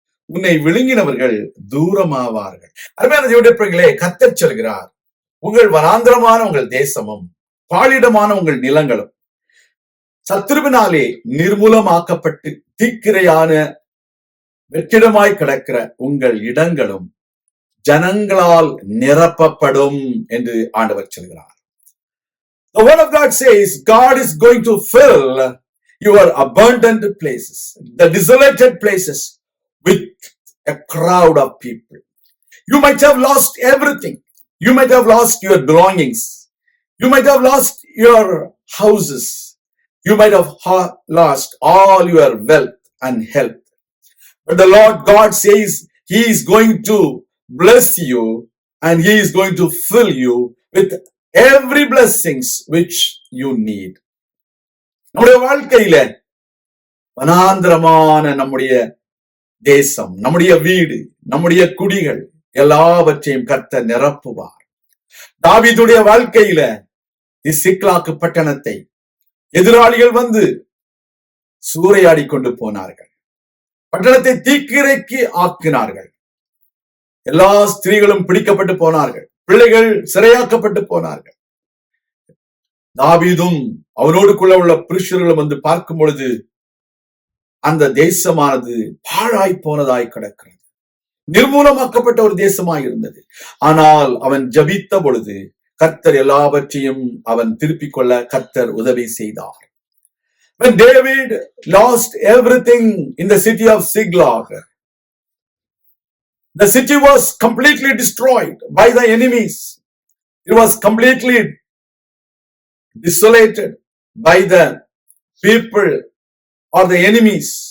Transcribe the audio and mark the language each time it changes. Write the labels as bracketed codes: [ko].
[ta] உன்னை விழுங்கினவர்கள் தூரமாவார்கள். அருமையான தேவனுடைய பிள்ளைகளே, கர்த்தர் சொல்கிறார், உங்கள் வனாந்திரமான உங்கள் தேசமும் பாழிடமான உங்கள் நிலங்களும் சத்துருவினாலே நிர்மூலமாக்கப்பட்டு தீக்கிரையான வெற்றிடமாய் கிடக்கிற உங்கள் இடங்களும் ஜனங்களால் நிரப்பப்படும் என்று ஆண்டவர் சொல்கிறார். [en] The word of God says God is going to fill your abundant places, the desolated places, with a crowd of people. You might have lost everything. You might have lost your belongings. You might have lost your houses. You might have lost all your wealth and health. But the Lord God says He is going to bless you and He is going to fill you with every blessings which you need. [ta] நம்முடைய வாழ்க்கையில வனாந்திரமான நம்முடைய தேசம், நம்முடைய வீடு, நம்முடைய குடிகள் எல்லாவற்றையும் கர்த்தர் நிரப்புவார். தாவீதுடைய வாழ்க்கையில சிக்லாக்கு பட்டணத்தை எதிராளிகள் வந்து சூறையாடி கொண்டு போனார்கள். பட்டணத்தை தீக்கிரைக்கு ஆக்கினார்கள். எல்லா ஸ்திரீகளும் பிடிக்கப்பட்டு போனார்கள். பிள்ளைகள் சிறையாக்கப்பட்டு போனார்கள். தாவீதும் அவனோடுக்குள்ள உள்ள புருஷர்களும் வந்து பார்க்கும் பொழுது அந்த தேசமானது பாழாய் போனதாய் கிடக்கிறது. நிர்மூலமாக்கப்பட்ட ஒரு தேசமாய் இருந்தது. ஆனால் அவன் ஜபித்த பொழுது கர்த்தர் எல்லாவற்றையும் அவன் திருப்பிக் கொள்ள கர்த்தர் உதவி செய்தார். [en] When David lost everything in the city of Ziklag, the city was completely destroyed by the enemies. It was completely desolated by the people or the enemies.